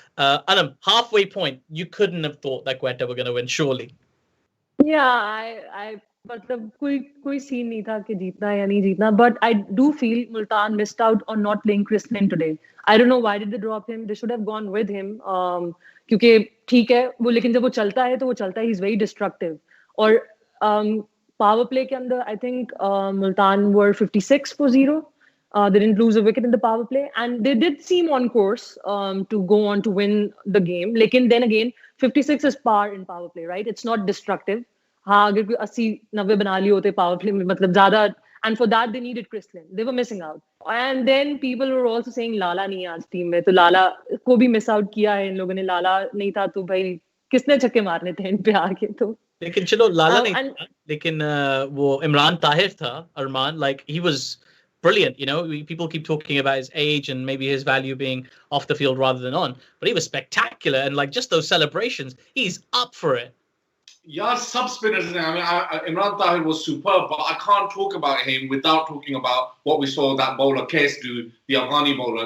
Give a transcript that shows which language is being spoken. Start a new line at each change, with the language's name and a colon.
English: Anam, halfway point, you couldn't have thought that Quetta were going to win, surely. Yeah, I
Hindi: मतलब कोई scene नहीं था कि जीतना या नहीं जीतना,
English: but I do feel Multan missed out on not playing Chris Lynn today. I don't know why did they drop him. They should have gone with him.
Hindi: क्योंकि ठीक है वो, लेकिन जब वो चलता है तो वो चलता है.
English: He's very destructive.
Hindi: और power play के अंदर
English: I think Multan were 56 for 0. They didn't lose a wicket in the power play, and they did seem on course to go on to win the game. Lekin then again, 56 is par in power play, right? It's not destructive.
Hindi: हाँ, अगर कोई 80-90 बना लिए होते power play में, मतलब ज़्यादा,
English: and for that they needed
Hindi: Chris Lynn.
English: They were missing out. And then people were also saying Lala
Hindi: नहीं है आज टीम में, तो लाला को भी miss out किया है इन लोगों ने. लाला नहीं था तो भाई किसने छक्के मारने थे इन पे आके तो. लेकिन चलो लाला नहीं था, लेकिन वो इमरान ताहिर था, Armaan,
English: like he was brilliant. People keep talking about his age and maybe his value being off the field rather than on, but he was spectacular, and like just those celebrations, he's up for it. Yeah, sub spinners. I mean, Imran Tahir was superb, but I can't talk about him without talking about what we saw that bowler Kes do, the Afghani bowler.